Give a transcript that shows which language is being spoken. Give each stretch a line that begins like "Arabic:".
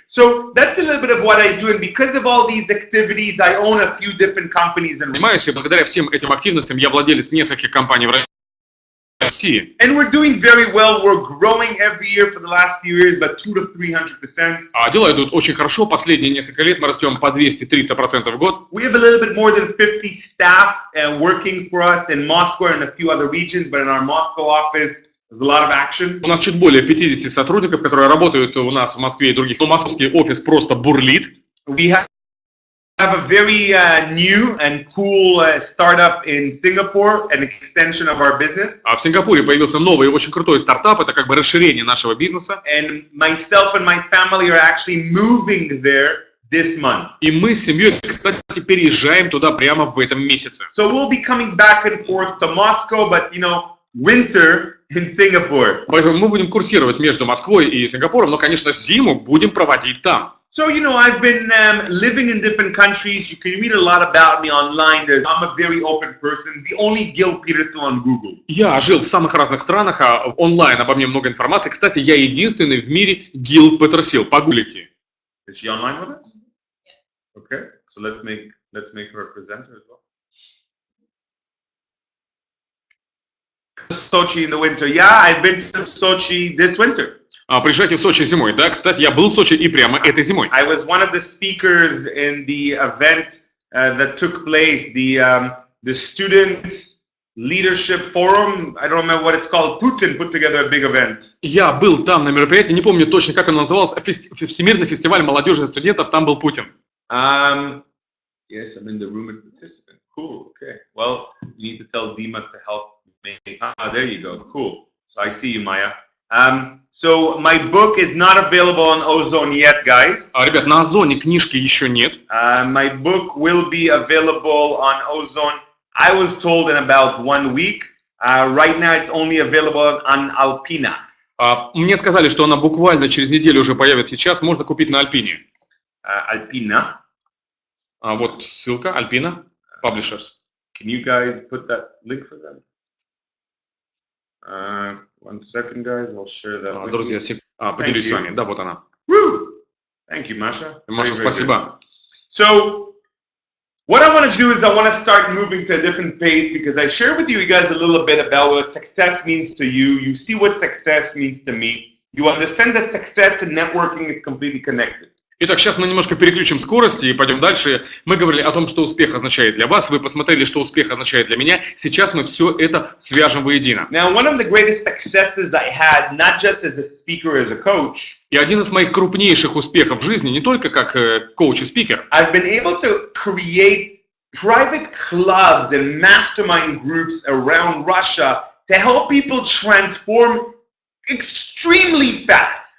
English: So that's a little bit of what I do, and because of all these activities, I own a few different companies in
Russian: Понимаете, благодаря всем этим активностям я владелец нескольких компаний в России.
English: And we're doing very well. We're growing every year for the last few years, about 200 to 300%.
Russian: А дела идут очень хорошо. Последние несколько лет мы растем по 200-300% в год.
English: We have a little bit more than 50 staff working for us in Moscow and a few other regions, but in our Moscow office, there's a lot of action.
Russian: У нас чуть более 50 сотрудников, которые работают у нас в Москве и других. Но московский офис просто бурлит.
English: We have a very new and cool startup in Singapore, an extension of our business.
Russian: А в Сингапуре появился новый очень крутой стартап, это как бы расширение нашего бизнеса.
English: And myself and my family are actually moving there this month.
Russian: И мы с семьей, кстати, переезжаем туда прямо в этом месяце.
English: So we'll be coming back and forth to Moscow, but you know, winter in Singapore.
Russian: Поэтому мы будем курсировать между Москвой и Сингапуром, но, конечно, зиму будем проводить там.
English: So, you know, I've been living in different countries. You can read a lot about me online. I'm a very open person. The only Gil Peterson on Google.
Russian: Я жил в самых разных странах, а онлайн обо мне много информации. Кстати, я единственный в мире Гил Петерсил. Погуглите.
English: Is she online with us? Okay, so let's make her a presenter as well. Sochi in the winter. Yeah, I've been to Sochi this winter.
Russian: Приезжайте в Сочи зимой. Да, кстати, я был в Сочи и прямо этой зимой.
English: I was one of the speakers in the event that took place, the Students Leadership Forum. I don't remember what it's called. Putin put together a big event.
Russian: Я был там на мероприятии, не помню точно, как оно называлось. Всемирный фестиваль молодежи и студентов, там был Путин.
English: Yes, I'm in the room as a participant. Cool. Okay. Well, you need to tell Dima to help me. There you go. Cool. So I see you, Maya. So my book is not available on Ozone yet, guys.
Russian: Ребят, на Озоне книжки еще нет.
English: My book will be available on Ozone. I was told in about 1 week. Right now, it's only available on Alpina.
Russian: Мне сказали, что она буквально через неделю уже появится сейчас. Можно купить на Альпине.
English: Alpina.
Russian: Вот ссылка, Альпина, Publishers.
English: Can you guys put that link for them? 1 second, guys. I'll share that.
Russian: Друзья, поделюсь с вами. Да, вот она.
English: Woo! Thank you, Masha.
Russian: Маша, спасибо.
English: So, what I want to do is I want to start moving to a different pace because I share with you guys a little bit about what success means to you. You see what success means to me. You understand that success and networking is completely connected.
Russian: Итак, сейчас мы немножко переключим скорость и пойдем дальше. Мы говорили о том, что успех означает для вас. Вы посмотрели, что успех означает для меня. Сейчас мы все это свяжем воедино.
English: Now, one of the greatest successes I had, not just as a speaker, as a coach,
Russian: И один из моих крупнейших успехов в жизни, не только как коуч и спикер,
English: I've been able to create private clubs and mastermind groups around Russia to help people transform extremely fast.